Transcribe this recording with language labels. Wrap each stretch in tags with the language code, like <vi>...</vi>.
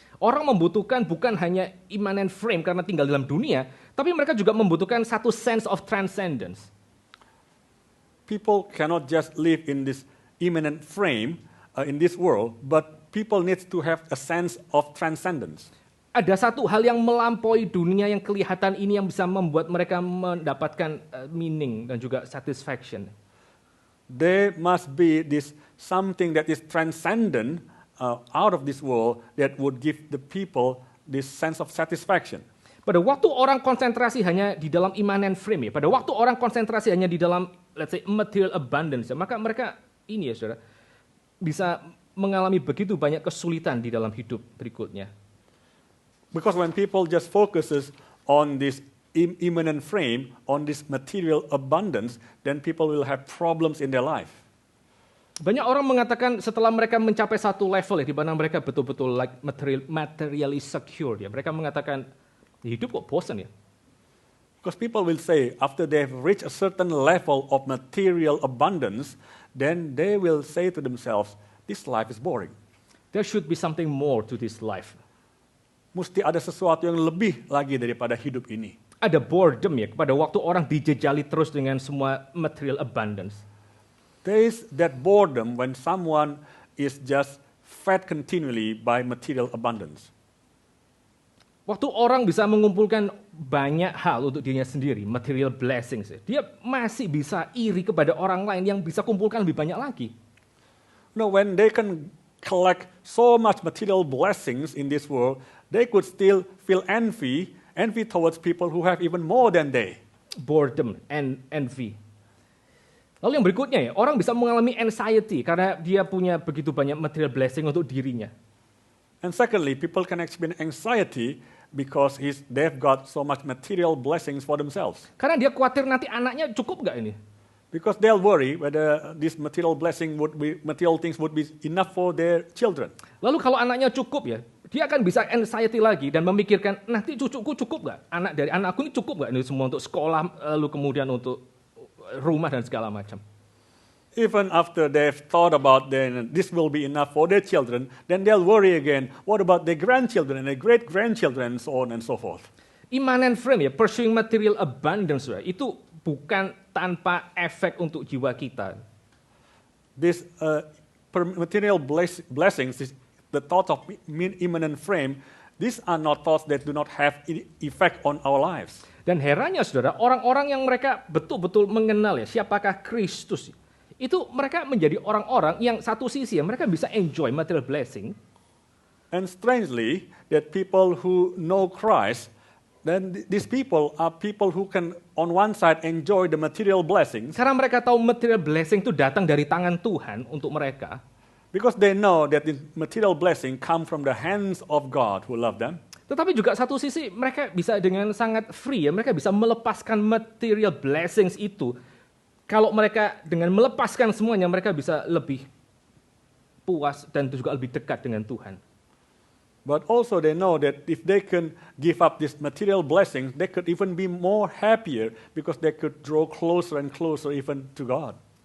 <id>Orang membutuhkan bukan hanya immanent frame karena tinggal dalam dunia, tapi mereka juga membutuhkan satu</id> <en>sense of transcendence. People cannot just live in this immanent frame in this world, but people need to have a sense of transcendence.</en> <id>Ada satu hal yang melampaui dunia yang kelihatan ini yang bisa membuat mereka mendapatkan meaning dan juga satisfaction.</id> <en>There must be this something that is transcendent out of this world that would give the people this sense of satisfaction.</en> <id>Pada waktu orang konsentrasi hanya di dalam immanent frame, pada waktu orang konsentrasi hanya di dalam,</id> <en>let's say, material abundance,</en> <id>maka mereka ini ya saudara, bisa mengalami begitu banyak kesulitan di dalam hidup berikutnya.</id> <en>Because when people just focuses on this immanent frame, on this material abundance, then people will have problems in their life.</en> <id>Banyak orang mengatakan setelah mereka mencapai satu level ya, di mana mereka betul-betul</id> <en>like materially secure</en> <id>ya, mereka mengatakan hidup kok bosan ya.</id> <en>Because people will say after they have reached a certain level of material abundance, then they will say to themselves, this life is boring. There should be something more to this life.</en> <id>Mesti ada sesuatu yang lebih lagi daripada hidup ini. Ada boredom ya, pada waktu orang dijejali terus dengan semua</id> <en>material abundance. There is that boredom when someone is just fed continually by material abundance.</en> <id>Waktu orang bisa mengumpulkan banyak hal untuk dirinya sendiri,</id> <en>material blessings,</en> <id>dia masih bisa iri kepada orang lain yang bisa kumpulkan lebih banyak lagi.</id> <en>No, when they can collect so much material blessings in this world, they could still feel envy towards people who have even more than they. Boredom and envy.</en> <id>Lalu yang berikutnya ya, orang bisa mengalami anxiety karena dia punya begitu banyak</id> <en>material blessing</en> <id>untuk dirinya.</id> <en>And secondly, people can experience anxiety because they've got so much material blessings for themselves.</en> <id>Karena dia khawatir nanti anaknya cukup nggak ini?</id> <en>Because they'll worry whether this material things would be enough for their children.</en> <id>Lalu kalau anaknya cukup ya, dia akan bisa anxiety lagi dan memikirkan nanti cucuku cukup nggak? Dari anakku ini cukup nggak ini semua untuk sekolah, lalu kemudian untuk rumah dan segala macam.</id> <en>Even after they've thought about then this will be enough for their children, then they'll worry again, what about their grandchildren and their great-grandchildren and so on and so forth.</en> <id>Immanent frame ya,</id> <en>pursuing material abundance</en> <id>itu bukan tanpa efek untuk jiwa kita.</id> <en>This material blessings, the thought of immanent frame, these are not thoughts that do not have effect on our lives.</en> <id>Dan herannya saudara, orang-orang yang mereka betul-betul mengenal ya siapakah Kristus, itu mereka menjadi orang-orang yang satu sisi ya, mereka bisa</id> <en>enjoy material blessing. And strangely, that people who know Christ, then these people are people who can on one side enjoy the material blessings.</en> <id>Karena mereka tahu</id> <en>material blessing</en> <id>itu datang dari tangan Tuhan untuk mereka.</id> <en>Because they know that the material blessing come from the hands of God who love them.</en> <id>Tetapi juga satu sisi mereka bisa dengan sangat free ya, mereka bisa melepaskan</id> <en>material blessings</en> <id>itu. Kalau mereka dengan melepaskan semuanya, mereka bisa lebih puas dan juga lebih dekat dengan Tuhan.</id> <en>But also they know that if they can give up this material blessings, they could even be more happier because they could draw closer and closer even to God.</en>